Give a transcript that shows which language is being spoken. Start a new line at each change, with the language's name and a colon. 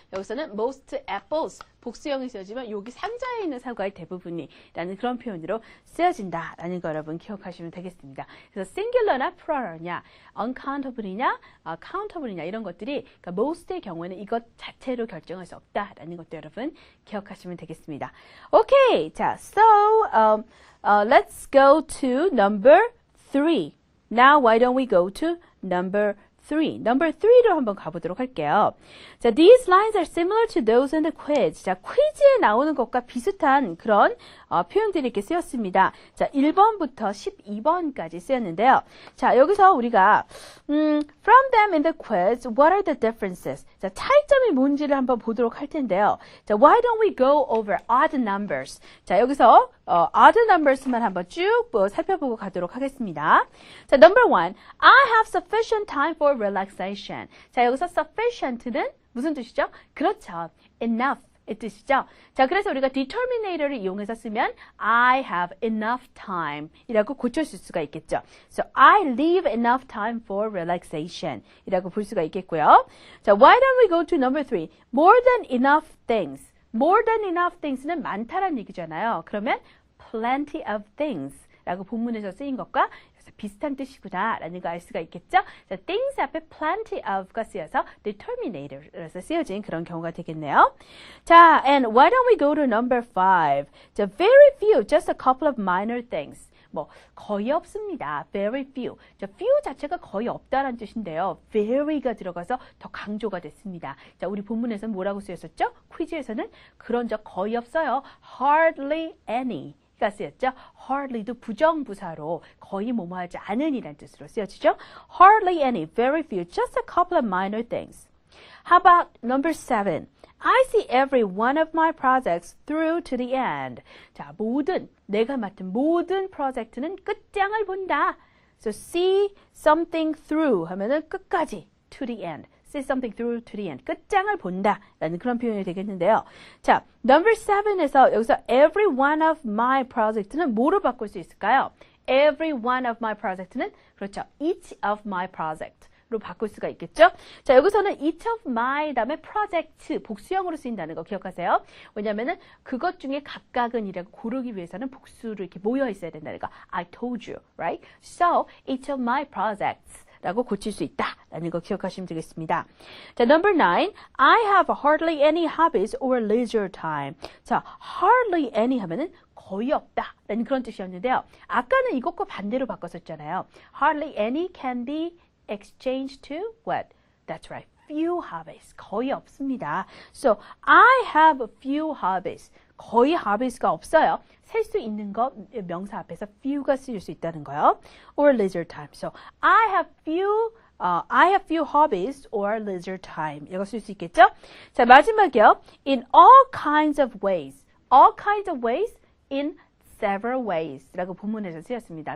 Korean: 여기서는 most apples, 복수형이 쓰여지면 여기 상자에 있는 사과의 대부분이 라는 그런 표현으로 쓰여진다 라는 거 여러분 기억하시면 되겠습니다. 그래서 singular나 plural이냐, uncountable이냐, countable이냐 이런 것들이 그러니까 most의 경우에는 이것 자체로 결정할 수 없다 라는 것도 여러분 기억하시면 되겠습니다.
English: 오케이, 자, so let's go to number 3. Now why don't we go to number 3.
Korean: Number 3로 한번 가보도록 할게요.
English: 자, these lines are similar to those in the quiz.
Korean: 자, 퀴즈에 나오는 것과 비슷한 그런 표현들이 이렇게 쓰였습니다. 자, 1번부터 12번까지 쓰였는데요. 자, 여기서 우리가
English: from them in the quiz, what are the differences?
Korean: 자, 차이점이 뭔지를 한번 보도록 할 텐데요.
English: 자, why don't we go over odd numbers?
Korean: 자, 여기서 odd numbers만 한번 쭉 살펴보고 가도록 하겠습니다.
English: 자, number 1, I have sufficient time for relaxation.
Korean: 자, 여기서 sufficient는 무슨 뜻이죠? 그렇죠. enough 이 뜻이죠. 자, 그래서 우리가 determinator를 이용해서 쓰면
English: I have enough time
Korean: 이라고 고쳐줄 수가 있겠죠.
English: So, I leave enough time for relaxation
Korean: 이라고 볼 수가 있겠고요.
English: 자, why don't we go to number 3? More than enough things.
Korean: More than enough things는 많다란 얘기잖아요. 그러면 plenty of things 라고 본문에서 쓰인 것과 비슷한 뜻이구나 라는 거 알 수가 있겠죠. 자, things 앞에 plenty of가 쓰여서 determinator에서 쓰여진 그런 경우가 되겠네요.
English: 자, and why don't we go to number 5? 자, very few, just a couple of minor things.
Korean: 뭐 거의 없습니다. very few. 자, few 자체가 거의 없다라는 뜻인데요. very가 들어가서 더 강조가 됐습니다. 자, 우리 본문에서는 뭐라고 쓰였었죠? 퀴즈에서는 그런 적 거의 없어요.
English: hardly any. 가 쓰였죠.
Korean: hardly도 부정부사로 거의 뭐뭐하지 않은이라는 뜻으로 쓰여지죠.
English: hardly any, very few, just a couple of minor things. How about number 7? I see every one of my projects through to the end.
Korean: 자, 내가 맡은 모든 프로젝트는 끝장을 본다.
English: So see something through
Korean: 하면은 끝까지,
English: to the end. See something through to the end.
Korean: 끝장을 본다 라는 그런 표현이 되겠는데요. 자, number 7에서 여기서 every one of my project는 뭐로 바꿀 수 있을까요? Every one of my project는 그렇죠. each of my project로 바꿀 수가 있겠죠. 자, 여기서는 each of my 다음에 project 복수형으로 쓰인다는 거 기억하세요. 왜냐면은 그것 중에 각각은 이라고 고르기 위해서는 복수로 이렇게 모여 있어야 된다는 거.
English: I told you, right? So, each of my projects
Korean: 라고 고칠 수 있다라는 거 기억하시면 되겠습니다.
English: 자, number 9. I have hardly any hobbies or leisure time.
Korean: 자, hardly any 하면은 거의 없다 라는 그런 뜻이었는데요. 아까는 이것과 반대로 바꿨었잖아요.
English: Hardly any can be exchanged to what? That's right. few hobbies.
Korean: 거의 없습니다.
English: So, I have few hobbies.
Korean: 거의 hobbies가 없어요. 셀 수 있는 것 명사 앞에서 few가 쓰일 수 있다는 거요.
English: Or leisure time. So I have few hobbies or leisure time.
Korean: 이거 쓸 수 있겠죠? 자, 마지막이요.
English: In all kinds of ways. All kinds of ways in several ways
Korean: 라고 본문에서 쓰였습니다.